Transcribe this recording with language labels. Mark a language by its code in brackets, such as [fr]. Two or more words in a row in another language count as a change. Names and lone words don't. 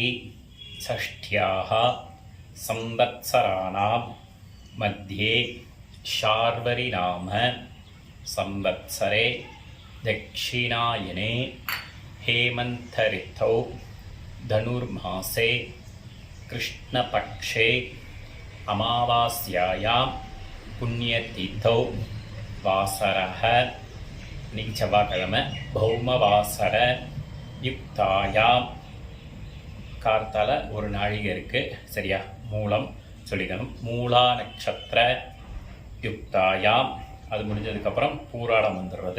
[sa] षष्ठ्याः संवत्सराणां मध्ये शार्वरीनाम संवत्सरे दक्षिणायने हेमन्तऋतौ धनुर्मासे कृष्णपक्षे अमावास्यायां पुण्यतिथौ வாசரஹ [ta] இன்னைக்கு செவ்வாய்க்கிழமை [sa] भौमवासर युक्तायाम् [ta] கார்த்தால ஒரு நாழிகை இருக்குது. சரியா மூலம் சொல்லிக்கணும். [sa] मूला नक्षत्र युक्तायाम् [ta] அது முடிஞ்சதுக்கப்புறம் பூராடம் வந்துடுறது.